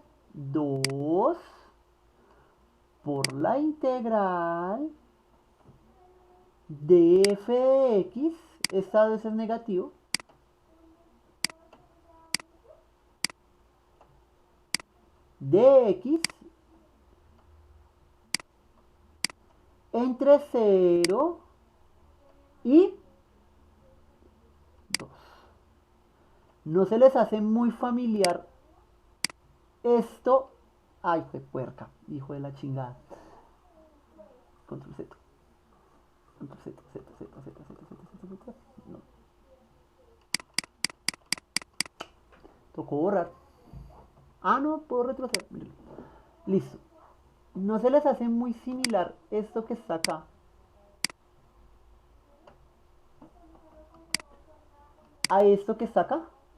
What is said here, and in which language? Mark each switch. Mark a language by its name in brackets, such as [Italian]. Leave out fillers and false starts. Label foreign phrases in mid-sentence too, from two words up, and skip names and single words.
[Spanish] 2 por la integral de f de x, esta vez es negativo, de x entre 0 y 2. ¿No se les hace muy familiar esto? Ay, fue puerca, hijo de la chingada. Control Z. Control Z, Z, Z, Z, Z, Z, Z, Z. No. Tocó borrar. Ah, no, puedo retroceder. Mírenlo. Listo. ¿No se les hace muy similar esto que está acá? A esto que está acá.